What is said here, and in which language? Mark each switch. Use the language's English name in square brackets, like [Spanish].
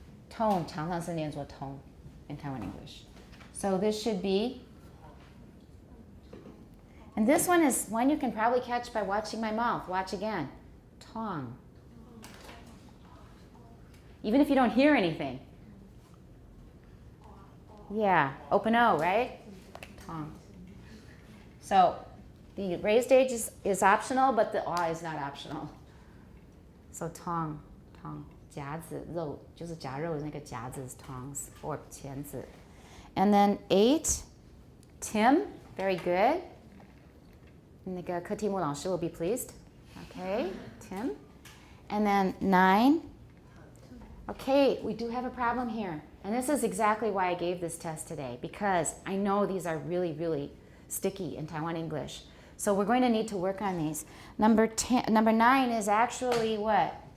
[English] Tone [Chinese] 常常是念作 [English] tone in Taiwan English. So this should be, and this one is one you can probably catch by watching my mouth. Watch again. Tong. Even if you don't hear anything. Yeah, open O, right? Tong. So the raised H is optional, but the ah is not optional. So tong, tong, [Chinese] 夹子肉就是夹肉的那个夹子 [English] is tongs or [Chinese] 钳子. [English] And then 8, Tim, very good. [Chinese] 那个柯蒂木老师 [English] will be pleased. Okay, Tim. And then 9. Okay, we do have a problem here. And this is exactly why I gave this test today, because I know these are really, really sticky in Taiwan English. So we're going to need to work on these. Number 9 is actually what?